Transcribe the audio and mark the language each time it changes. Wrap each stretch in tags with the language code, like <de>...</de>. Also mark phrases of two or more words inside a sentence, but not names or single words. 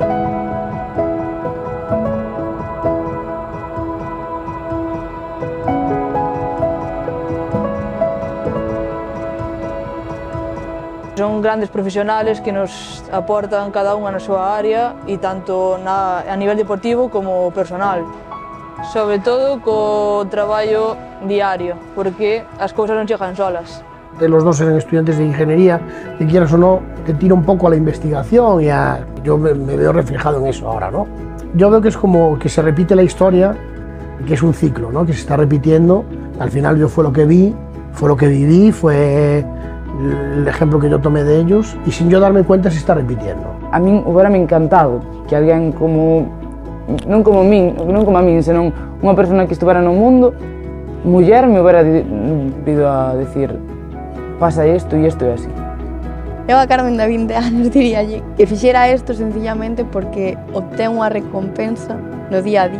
<gl>Son grandes profesionales que nos aportan cada unha na súa área e tanto a nivel deportivo como personal. Sobre todo co traballo diario, porque as cousas non chegan solas.</gl> <es>Los dos eran estudiantes de ingeniería, que quieras o no, te tira un poco a la investigación y yo me veo reflejado en eso ahora, ¿no? Yo veo que es como que se repite la historia, que es un ciclo, ¿no? Que se está repitiendo. Al final yo fue lo que vi, fue lo que viví, fue el ejemplo que yo tomé de ellos y sin yo darme cuenta se está repitiendo.</es> <gl>A min hubiérame encantado que alguén como, non como a min, senón unha persona que estuvera no mundo, muller, me hubiera vido a decir pasa isto e isto é así. Eu a Carmen de 20 anos diríalle que fixera isto sencillamente porque obtén unha recompensa no día a día.</gl>